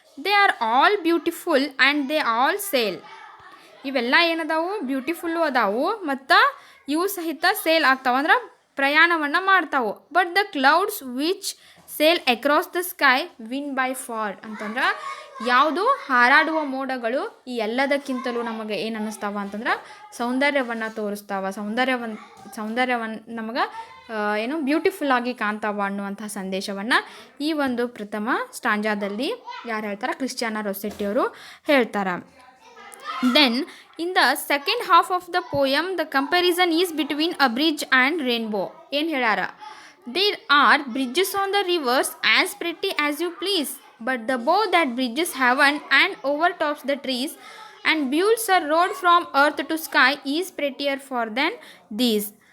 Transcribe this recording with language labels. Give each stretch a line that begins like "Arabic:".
English: They are all beautiful and they all sail.
Kannada: ಇವೆಲ್ಲ ಏನದಾವು? Beautiful ಅದಾವು ಮತ್ತು ಇವು ಸಹಿತ ಸೇಲ್ ಆಗ್ತಾವೆ, ಅಂದ್ರೆ ಪ್ರಯಾಣವನ್ನು ಮಾಡ್ತಾವೆ.
English: but the clouds which sail across the sky win by far
Kannada: ಅಂತಂದ್ರೆ ಯಾವುದು? ಹಾರಾಡುವ ಮೋಡಗಳು ಈ ಎಲ್ಲದಕ್ಕಿಂತಲೂ ನಮಗೆ ಏನು ಅನ್ನಿಸ್ತಾವ ಅಂತಂದ್ರೆ ಸೌಂದರ್ಯವನ್ನು ತೋರಿಸ್ತಾವ. ಸೌಂದರ್ಯವನ್ನು ನಮಗೆ ಬ್ಯೂಟಿಫುಲ್ ಆಗಿ ಕಾಣ್ತಾವ ಅನ್ನುವಂಥ ಸಂದೇಶವನ್ನು ಈ ಒಂದು ಪ್ರಥಮ ಸ್ಟಾಂಜಾದಲ್ಲಿ ಯಾರು ಹೇಳ್ತಾರೆ? ಕ್ರಿಶ್ಚಿಯಾನಾ ರೊಸೆಟ್ಟಿ ಅವರು ಹೇಳ್ತಾರೆ.
English: Then in the second half of the poem the comparison is between a bridge and rainbow.
Kannada: ಏನು ಹೇಳ್ಯಾರ?
English: There are bridges on the rivers as pretty as you please, but the bow that bridges heaven and overtops the trees and builds a road from earth to sky is prettier for than these.